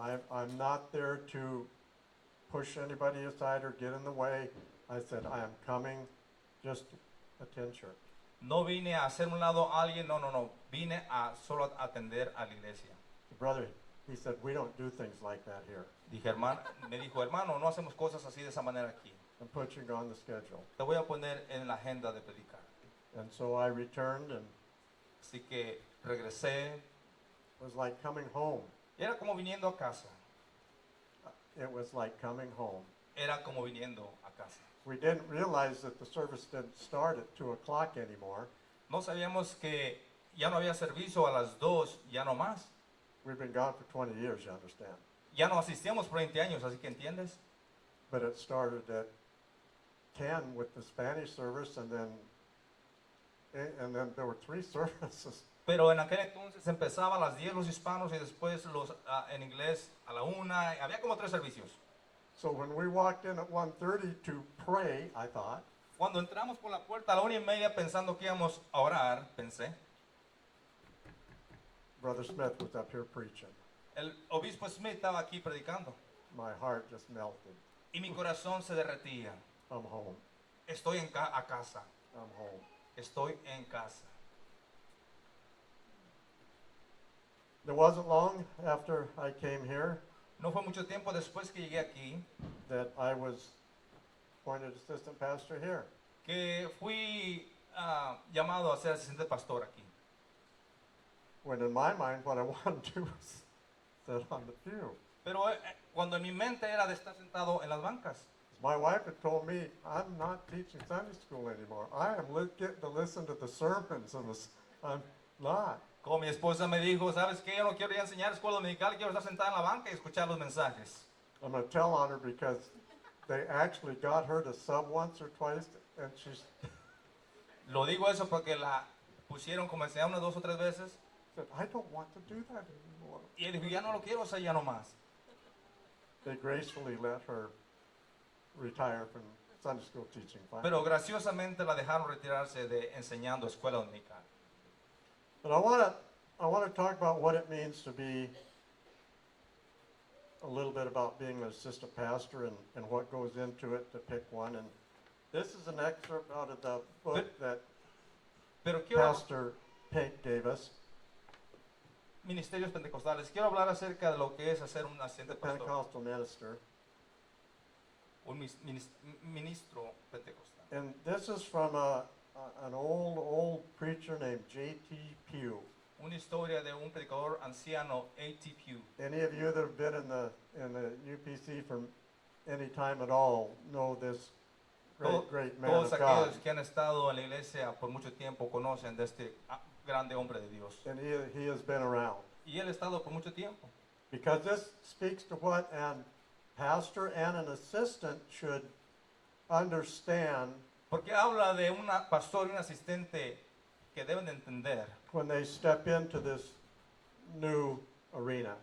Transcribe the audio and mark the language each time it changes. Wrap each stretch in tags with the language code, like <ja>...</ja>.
<en>I'm not there to push anybody aside or get in the way. I said, I am coming just to attend church.</en> <es>No vine a hacer un lado a alguien, no. Vine a solo atender a la iglesia.</es> <en>The brother, he said, we don't do things like that here.</en> <es>Me dijo, hermano, no hacemos cosas así de esa manera aquí.</es> <en>I'm putting you on the schedule.</en> <es>Te voy a poner en la agenda de predicar.</es> <en>And so I returned, and</en> <es>Así que regresé.</es> <en>it was like coming home.</en> <es>Y era como viniendo a casa.</es> <en>It was like coming home.</en> <es>Era como viniendo a casa.</es> <en>We didn't realize that the service didn't start at 2 o'clock anymore.</en> <es>No sabíamos que ya no había servicio a las 2, ya no más.</es> <en>We've been gone for 20 years, you understand.</en> <es>Ya no asistíamos por 20 años, así que entiendes.</es> <en>But it started at 10 with the Spanish service, and then there were 3 services.</en> <es>Pero en aquel entonces empezaba a las 10 los hispanos y después los en inglés a la 1. Había como 3 servicios.</es> <en>So when we walked in at 1:30 to pray, I thought,</en> <es>Cuando entramos por la puerta a la 1:30 pensando que íbamos a orar, pensé,</es> <en>Brother Smith was up here preaching.</en> <es>el obispo Smith estaba aquí predicando</es> <en>My heart just melted.</en> <es>y mi corazón se derretía.</es> <en>I'm home.</en> <es>Estoy a casa,</es> <en>I'm home.</en> <es>estoy en casa.</es> <en>It wasn't long after I came here</en> <es>No fue mucho tiempo después que llegué aquí</es> <en>that I was appointed assistant pastor here.</en> <es>que fui llamado a ser asistente pastor aquí.</es> <en>When in my mind, what I wanted to do was sit on the pew.</en> <es>Pero cuando en mi mente era de estar sentado en las bancas.</es> <en>My wife had told me, I'm not teaching Sunday school anymore. I am getting to listen to the sermons, and I'm not.</en> <es>Como mi esposa me dijo, ¿sabes qué? Yo no quiero ir a enseñar escuela dominical, quiero estar sentada en la banca y escuchar los mensajes.</es> <en>I'm going to tell on her because they actually got her to sub once or twice, and she's</en> <es>Lo digo eso porque la pusieron como enseñar unas 2 o 3 veces</es> <en>said, I don't want to do that anymore.</en> <es>y él dijo, ya no lo quiero hacer ya no más.</es> <en>They gracefully let her retire from Sunday school teaching finally.</en> <es>Pero graciosamente la dejaron retirarse de enseñando escuela dominical.</es> <en>But I want to talk about what it means to be a little bit about being an assistant pastor and what goes into it to pick one. And this is an excerpt out of the book that</en> <es>Pero quiero,</es> <en>Pastor Pink gave us,</en> <es>ministerios pentecostales, quiero hablar acerca de lo que es hacer un asistente</es> <en>the</en> <es>pastor,</es> <en>Pentecostal minister.</en> <es>un ministro pentecostal.</es> <en>And this is from an old preacher named J.T. Pugh.</en> <es>Una historia de un predicador anciano, A.T. Pugh.</es> <en>Any of you that have been in the UPC for any time at all know this great man</en> <es>Todos</es> <en>of God.</en> <es>aquellos que han estado en la iglesia por mucho tiempo conocen de este grande hombre de Dios.</es> <en>And he has been around.</en> <es>Y él ha estado por mucho tiempo.</es> <en>Because this speaks to what an pastor and an assistant should understand</en> <es>Porque habla de un pastor y un asistente que deben de entender</es> <en>when they step into this new arena.</en>